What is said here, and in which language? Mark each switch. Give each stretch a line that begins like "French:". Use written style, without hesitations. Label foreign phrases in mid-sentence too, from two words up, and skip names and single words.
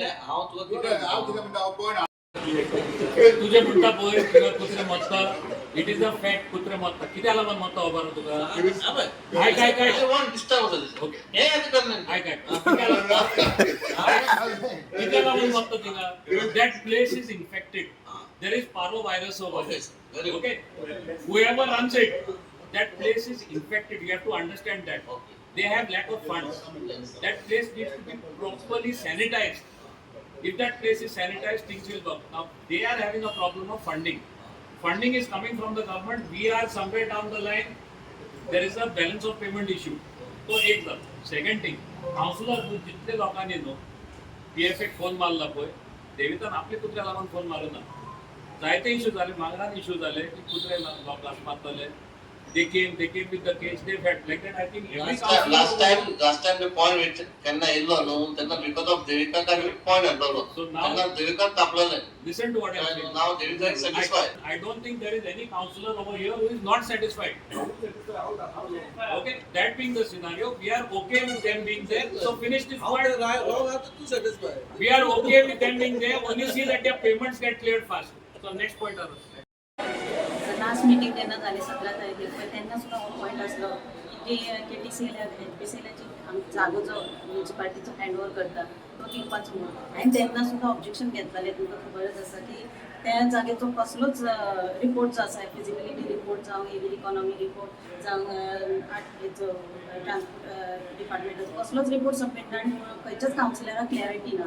Konkani: हांव तुका कितें म्हणटा हांव पळयना तुझे म्हणटा पळय तुका कुत्रे मरता
English: it is a fact
Konkani: कुत्रे मरता कित्याक लागून मरता खबर तुका. काय डिस्टर्ब जाता ओके हे आमी करना कित्याक लागून मरता तिका
English: that place is infected there is parvovirus over Okay, there. very good. Okay, whoever runs it, that place is infected. You have to understand that. Okay. They have lack of funds. Yes. That place needs to be properly sanitized. If that place is sanitized, things will work. Now they are having a problem of funding. Funding is coming from the government. We are somewhere down the line. There is a balance of payment issue.
Marathi: So एक झालं.
English: Second thing,
Konkani: काउन्सिलर जितले लोकांनी न्हू PFA फोन मारला पळय देवितान आपले कुत्र्या लागून फोन मारना जायते इश्यू झाले मागणार इश्यू झाले की कुत्रे लोकांक मारतले
English: they came with the case they had like that. I think every last time the point which
Konkani: केन्ना येयल्लो न्हू तेन्ना
English: because of देविका काय point हाडलो So now-
Konkani: तेन्ना देविका तापलेले
English: listen to what I am saying. now Devika is satisfied. I don't think there is any councillor over here who is not satisfied. Okay, that being the scenario, we are okay with them being there. So finish this How they point. wrong are too satisfied. We are okay with them being there. Only see that their payments get cleared fast. So next point, Arun. last meeting
Konkani: तेन्ना जाली 17 तारखेर पळय तेन्ना सुद्दां हो पॉयंट आसलो की KTCL HPCL जागो जो म्युनिसिपालिटीचो हँडओव्हर करता तो दिवपाचो म्हणून हांवें तेन्ना सुद्दां ऑब्जेक्शन घेतलेलें तुमकां खबरच आसा की त्या जागेचो कसलोच रिपोर्ट जो आसा
English: feasibility report
Konkani: जावं एवी
English: economy report
Konkani: जावं हेचो ट्रान्सपोर्ट डिपार्टमेंटाचो कसलोच रिपोर्ट सबमीट ना आनी खंयच्याच कावन्सिलराक क्लॅरिटी ना